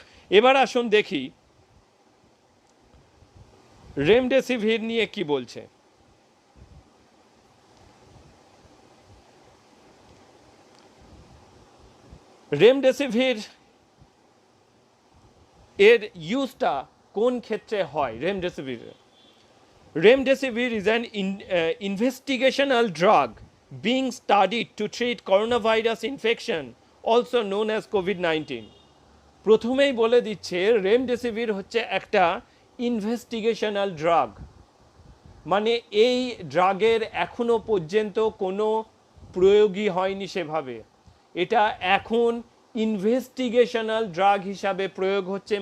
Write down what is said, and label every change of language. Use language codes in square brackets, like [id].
[bn] এবার আসুন দেখি রেমডেসিভির নিয়ে কি বলছে। রেমডেসিভির এর ইউজটা কোন ক্ষেত্রে হয়? [en] Remdesivir is an investigational drug being studied to treat coronavirus infection, also known as COVID-19. [bn] প্রথমেই বলে দিচ্ছে রেমডেসিভির হচ্ছে একটা ইনভেস্টিগেশনাল ড্রাগ, মানে এই ড্রাগের এখনো পর্যন্ত কোনো প্রয়োগই হয়নি সেভাবে, এটা এখন ইনভেস্টিগেশনাল ড্রাগ হিসাবে প্রয়োগ হচ্ছে।